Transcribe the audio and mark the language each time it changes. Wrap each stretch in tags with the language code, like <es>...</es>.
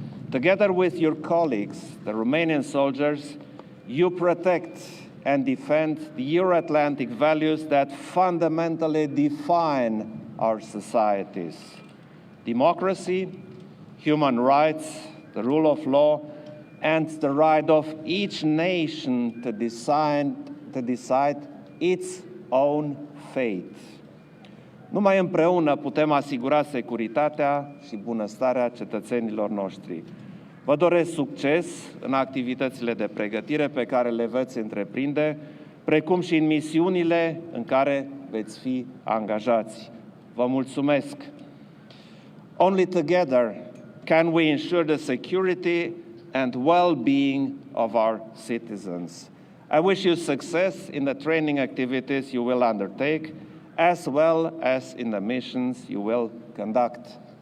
<en>Together with your colleagues, the Romanian soldiers, you protect and defend the Euro-Atlantic values that fundamentally define our societies: democracy, human rights, the rule of law, and the right of each nation to decide its own fate.</en> <ro>Numai împreună putem asigura securitatea și bunăstarea cetățenilor noștri. Vă doresc succes în activitățile de pregătire pe care le veți întreprinde, precum și în misiunile în care veți fi angajați. Vă mulțumesc!</ro> <en>Only together can we ensure the security and well-being of our citizens. I wish you success in the training activities you will undertake, as well as in the missions you will conduct.</en>